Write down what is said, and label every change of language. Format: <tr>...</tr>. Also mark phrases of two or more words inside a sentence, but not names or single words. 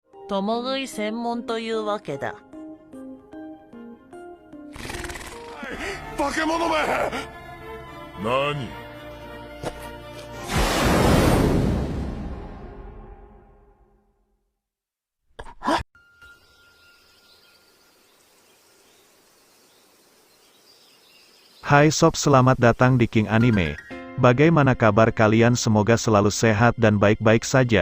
<ja>共食い専門というわけだ。化け物め！何？</ja> <id>Hai sob, selamat datang di King Anime. Bagaimana kabar kalian? Semoga selalu sehat dan baik-baik saja.</id>